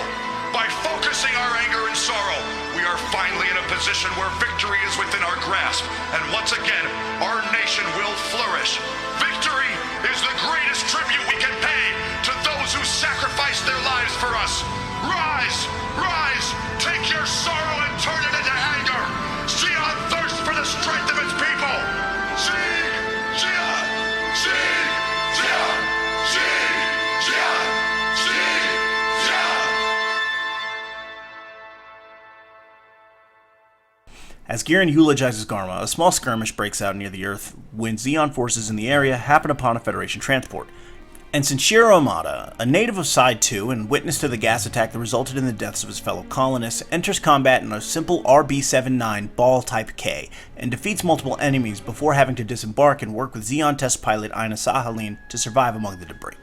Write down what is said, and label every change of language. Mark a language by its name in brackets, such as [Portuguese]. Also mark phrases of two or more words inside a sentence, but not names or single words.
[English] By focusing our anger and sorrow, we are finally in a position where victory is within our grasp, and once again, our nation will flourish. Victory is the greatest tribute we can pay to those who sacrificed their lives for us. Rise! Rise! Take your sorrow and turn it into anger! Zeon thirsts for the strength of its people! [German] Sieg! Zeon! Sieg! Zeon! Sieg! Zeon! Sieg! Zeon! [English] As Gihren eulogizes Garma, a small skirmish breaks out near the Earth when Zeon forces in the area happen upon a Federation transport. Ensign Shiro Amada, a native of Side 2 and witness to the gas attack that resulted in the deaths of his fellow colonists, enters combat in a simple RB-79 Ball Type K and defeats multiple enemies before having to disembark and work with Zeon test pilot Aina Sahalin to survive among the debris.